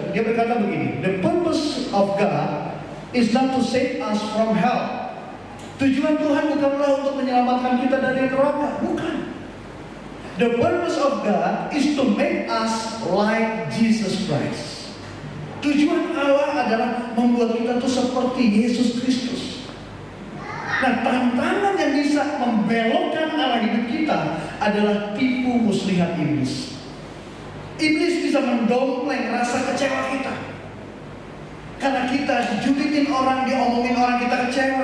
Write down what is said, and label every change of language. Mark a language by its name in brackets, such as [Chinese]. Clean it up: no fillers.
[Indonesian] Dia berkata begini, [English] the purpose of God is not to save us from hell. [Indonesian] Tujuan Tuhan bukanlah untuk menyelamatkan kita dari neraka, bukan. [English] The purpose of God is to make us like Jesus Christ. [Indonesian] Tujuan Allah adalah membuat kita tuh seperti Yesus Kristus. Nah, tantangan yang bisa membelokkan arah hidup kita adalah tipu muslihat iblis. Iblis bisa mendompleng rasa kecewa kita. Karena kita dijulitin orang, diomongin orang, kita kecewa.